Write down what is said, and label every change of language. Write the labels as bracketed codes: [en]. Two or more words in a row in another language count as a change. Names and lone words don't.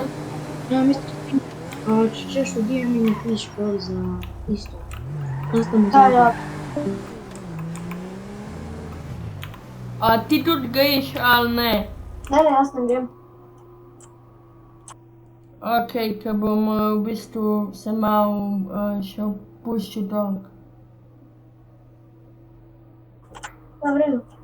[hr] Ja mislim, a ćeš u 2 minute ići školi za isto. Nastavno za... [sl] Ja. A ti tudi greš ali ne? Ne, jaz ne grem. Ok, ker bom v bistvu se malo še opuščil dol. Ja, v redu.